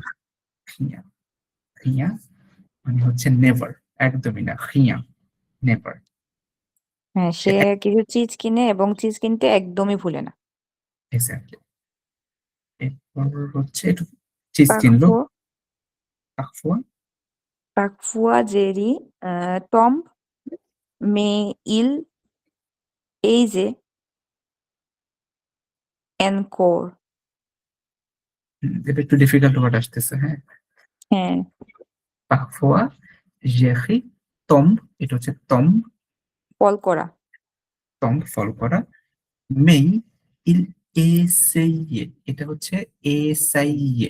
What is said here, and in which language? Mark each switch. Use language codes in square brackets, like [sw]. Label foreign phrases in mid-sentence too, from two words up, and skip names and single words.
[bn] না। খিয়া, খিয়া মানে হচ্ছে নেভার, একদমই না। খিয়া, নেভার। হ্যাঁ, সে সে কিছু চিজ কিনে এবং চিজ কিনতে একদমই ভুলে না। এক্স্যাক্টলি। এরপর হচ্ছে একটু চিজ কিনলো। [fr] Parfois, [bn] পাকফুয়া, [fr] parfois Jerry tombe, mais il essaie encore. [bn] এটা একটু [en] difficult word [bn] আসতেছে, হ্যাঁ। হ্যাঁ, পাকফুয়া, জেহি, তম্ব, এটা হচ্ছে তম্ব, ফল করা। তম্ব ফল করা। মেই, ইল এসাইয়ে, এটা হচ্ছে এসাইয়ে।